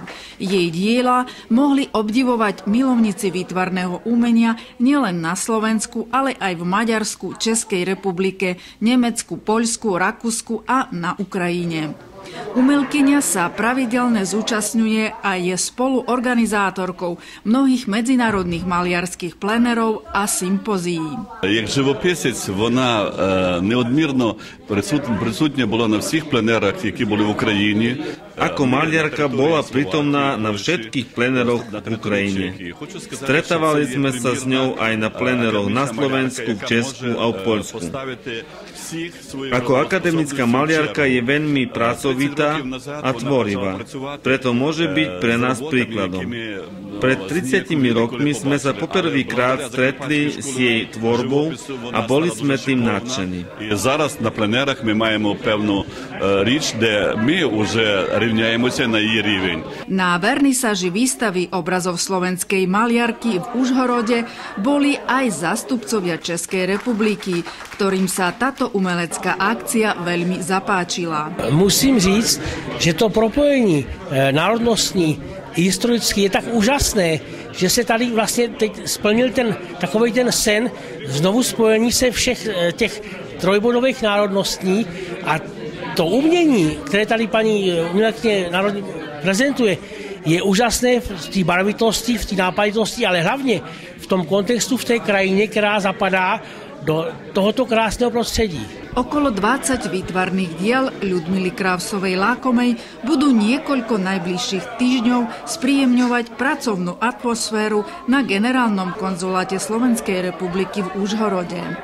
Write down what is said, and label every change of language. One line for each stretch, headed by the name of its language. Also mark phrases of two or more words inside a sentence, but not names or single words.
Slovak: Jej diela mohli obdivovať milovníci výtvarného umenia nielen na Slovensku, ale aj v Maďarsku, Českej republike, Nemecku, Poľsku, Rakúsku a na Ukrajine. Umelkyňa sa pravidelne zúčastňuje a je spoluorganizátorkou mnohých medzinárodných maliarských plenerov a sympozí.
Ukrainian: Як живописець, вона неодмірно присутня була на всіх пленерах, які були в Україні.
Slovak: Ako maliarka bola prítomná na všetkých pleneroch v Ukrajine. Stretávali sme sa s ňou aj na pleneroch na Slovensku, v Česku a v Poľsku. Ako akademická maliarka je veľmi pracovitá a tvorivá, preto môže byť pre nás príkladom. Pred 30 rokmi sme sa poprvýkrát stretli s jej tvorbou a boli sme tým nadšení.
Ukrainian: Зараз на пленерах ми маємо певну річ, де ми вже рівняємося на її рівень.
Slovak: Na vernisáži výstavy obrazov slovenskej maliarky v Užhorode boli aj zástupcovia Českej republiky, ktorým sa táto umelecká akcia veľmi zapáčila.
Czech: Musím říct, že to propojení národnostní historicky je tak úžasné, že se tady vlastně teď splnil takovej ten sen znovu spojení se všech těch trojbodových národností a to umění, které tady paní umělkyně prezentuje, je úžasné v té barvitosti, v té nápaditosti, ale hlavně v tom kontextu, v té krajině, která zapadá do tohoto krásného prostredí.
Slovak: Okolo 20 výtvarných diel Ľudmily Krausovej-Lakomej budú niekoľko najbližších týždňov spríjemňovať pracovnú atmosféru na Generálnom konzuláte Slovenskej republiky v Užhorode.